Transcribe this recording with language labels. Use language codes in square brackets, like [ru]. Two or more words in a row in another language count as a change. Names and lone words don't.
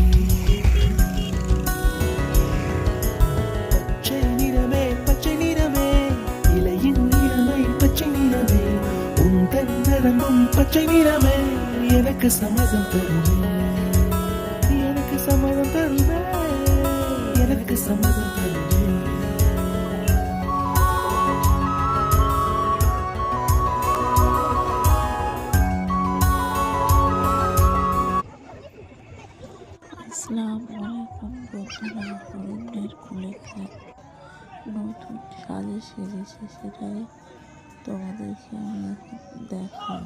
[ta] பச்சை நிறமே பச்சை நிறமே, இலையின் நிறமை பச்சை நிறமே, உந்தன் நரம்பும் பச்சை நிறமே, எனக்கு சம்மதம் தருமே, எனக்கு சம்மதம் தருமே, எனக்கு சம்மதம் தருமே. [ar] السلام عليكم [bn] বন্ধুরা, হরিণের কুলে খায় নতুন সাজে সেজেছে, সেটাই তোমাদেরকে আমি দেখাবো।